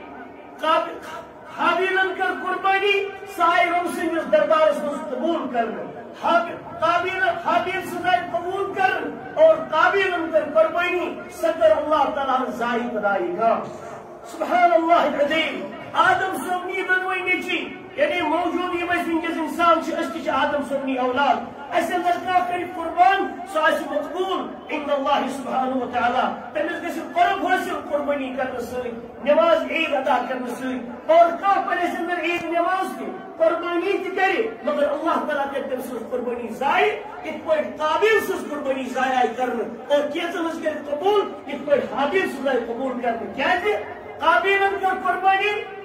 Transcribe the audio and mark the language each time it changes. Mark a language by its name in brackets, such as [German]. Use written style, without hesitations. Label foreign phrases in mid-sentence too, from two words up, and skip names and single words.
[Kashmiri] حابیلن کٔر قربٲنی سۄ آیہِ رۄب سٕنٛدِس دربارس منٛز قبوٗل کرنہٕ حابیل سٕنٛز آیہِ قبوٗل کرنہٕ اور قابیلن کٔر قربٲنی سۄ کٔر اللہ تعالیٰ ہن ضایع بدایہِ گام [Arabic] سبحان اللہ العظیم [Kashmiri] آدم صٲبنی دۄنوَے نیٚچی یعنی موجود یِم أسۍ وٕنکیٚس اِنسان چھِ أسۍ تہِ چھِ آدم صٲبنی اولاد اَسہِ اندر کانٛہہ کٔرِ قربان سُہ آسہِ مقبوٗل [Arabic] عند اللہ سبحانہ وتعالیٰ [Kashmiri] تٔمِس گژھِ قرب حٲصِل قربٲنی کرنہٕ سۭتۍ نٮ۪ماز عیٖد ادا کرنہٕ سۭتۍ اور کانٛہہ پرِ اَسہِ اندر عیٖد نٮ۪ماز تہِ قربٲنی تہِ کرِ مگر اللہ تعالیٰ کرِ تٔمۍ سٕنٛز قربٲنی ضایع یِتھ پٲٹھۍ قابیل سٕنٛز قربٲنی ضایع آیہِ کرنہٕ اور کینٛژن ہٕنٛز کرِ قبوٗل یِتھ پٲٹھۍ حابیل سٕنٛز آیہِ قبوٗل کرنہٕ کیازِ قابیلن کٔر قربٲنی